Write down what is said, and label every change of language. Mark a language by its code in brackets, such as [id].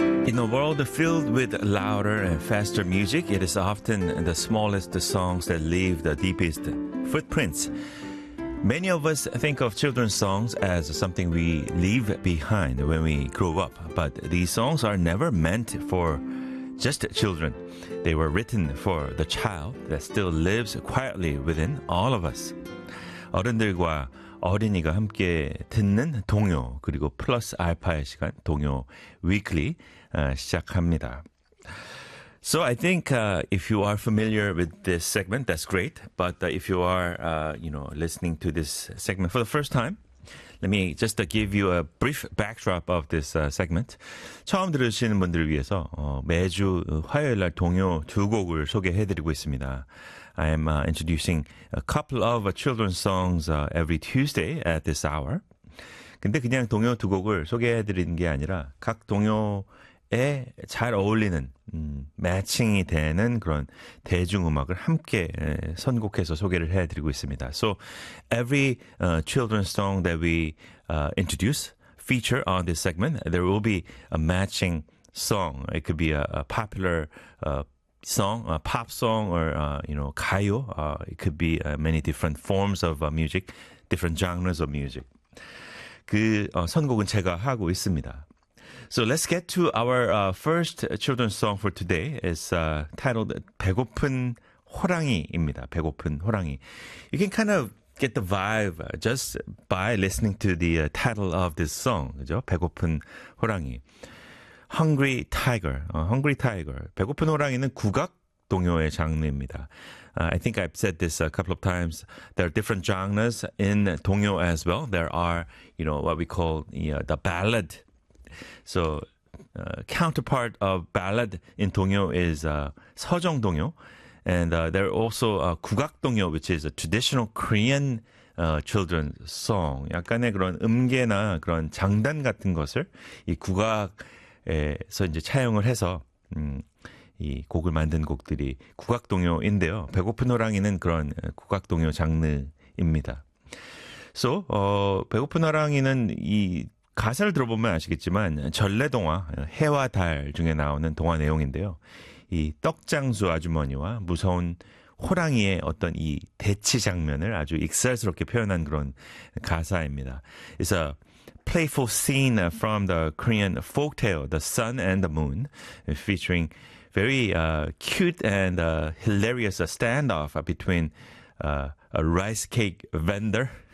[en] In a world filled with louder and faster music, it is often the smallest songs that leave the deepest footprints. Many of us think of children's songs as something we leave behind when we grow up, but these songs are never meant for just children. They were written for the child that still lives quietly within all of us. [ko] 어른들과 어린이가 함께 듣는 동요, 그리고 플러스 알파의 시간, 동요 위클리 시작합니다. [en] So I think if you are familiar with this segment, that's great. But if you are, you know, listening to this segment for the first time, let me just give you a brief backdrop of this segment. [ko] 처음 들으시는 분들을 위해서 매주 화요일 날 동요 두 곡을 소개해드리고 있습니다. [en] I am introducing a couple of children's songs every Tuesday at this hour. [ko] 근데 그냥 동요 두 곡을 소개해드리는 게 아니라 각 동요에 잘 어울리는 매칭이 되는 그런 대중음악을 함께 선곡해서 소개를 해드리고 있습니다. [en] So every children's song that we introduce, feature on this segment, there will be a matching song. It could be a popular song, a pop song, or you know, 가요. It could be many different forms of music, different genres of music. [ko] 그 선곡은 제가 하고 있습니다. [en] So let's get to our first children's song for today. It's titled [ko] 배고픈 호랑이입니다. 배고픈 호랑이. [en] You can kind of get the vibe just by listening to the title of this song. [ko] 그죠? 배고픈 호랑이. [en] Hungry Tiger. Hungry Tiger. [ko] 배고픈 호랑이는 국악 동요의 장르입니다. [en] I think I've said this a couple of times. There are different genres in 동요 as well. There are, you know, what we call the ballad. So, counterpart of ballad in 동요 is 서정 동요. And there are also 국악 동요, which is a traditional Korean children's song. [ko] 약간의 그런 음계나 그런 장단 같은 것을 이 국악에서 이제 차용을 해서 이 곡을 만든 곡들이 국악 동요인데요. 배고픈 호랑이는 그런 국악 동요 장르입니다. So, 배고픈 호랑이는 이 가사를 들어보면 아시겠지만 전래동화 해와 달 중에 나오는 동화 내용인데요. 이 떡장수 아주머니와 무서운 호랑이의 어떤 이 대치 장면을 아주 익살스럽게 표현한 그런 가사입니다. [en] It's a playful scene from the Korean folk tale, The Sun and the Moon, featuring very cute and hilarious standoff between a rice cake vendor.